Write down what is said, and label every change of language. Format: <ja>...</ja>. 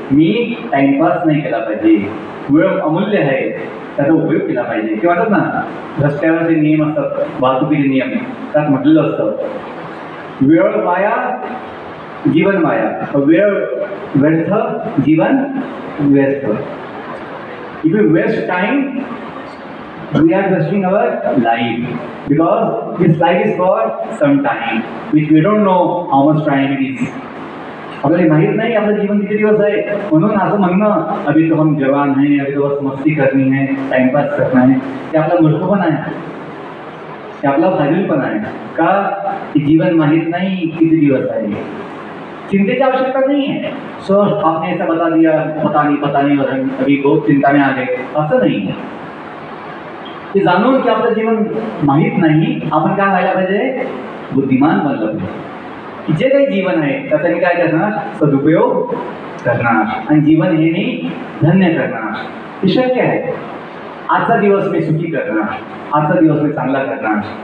<mr>मी timepass नाही केला पाहिजे. वेळ अमूल्य आहे, त्याचा उपयोग केला पाहिजे. किंवा म्हणतात ना, रस्त्यावर जे नियम असतात, वाहतुकीचे नियम, त्यात म्हटलेलं असतं वेळ वाया जीवन वाया, वेळ व्यर्थ जीवन व्यर्थ.</mr> <en>If you waste time, we are wasting our life, because this life is for some time which we don't know how much time it is.</en> <mr>आपल्याला माहित नाही आपलं जीवन किती दिवस आहे. म्हणून असं म्हणणं</mr> <hi>अभी तो हम जवान है, अभी तो बस मस्ती करनी है, टाइमपास करना है,</hi> <mr>ते आपला मूर्खपणा आहे, ते आपला फाजीलपणा आहे. का? की जीवन माहित नाही किती दिवस आहे.</mr> <hi>चिंतेची आवश्यकता नहीं है. सो आपने ऐसा बता दिया, पता नहीं और हम अभी बहुत चिंता में आ गए,</hi> <mr>असं नाही. ते जाणून की आपलं जीवन माहीत नाही, आपण काय व्हायला पाहिजे? बुद्धिमान बनलं पाहिजे. जे काही जीवन आहे त्याचा मी काय करणार? सदुपयोग करणार आणि जीवन हे मी धन्य करणार. हे शक्य आहे. आजचा दिवस मी सुखी करणार, आजचा दिवस मी चांगला करणार.</mr>